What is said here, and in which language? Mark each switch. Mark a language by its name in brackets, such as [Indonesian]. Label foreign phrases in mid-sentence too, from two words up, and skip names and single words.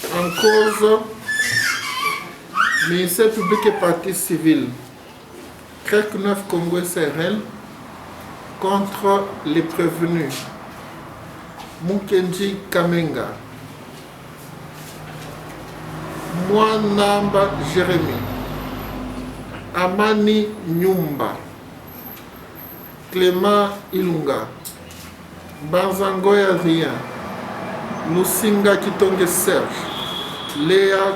[French] cause ministère public et partie civile. CREC 9 Congo SRL contre les prévenus. Mukenji Kamenga, Mwanamba Jérémy, Amani Nyumba, Clément Ilunga, Banzangoy Adrien, Lusinga Kitonge Serge, Léa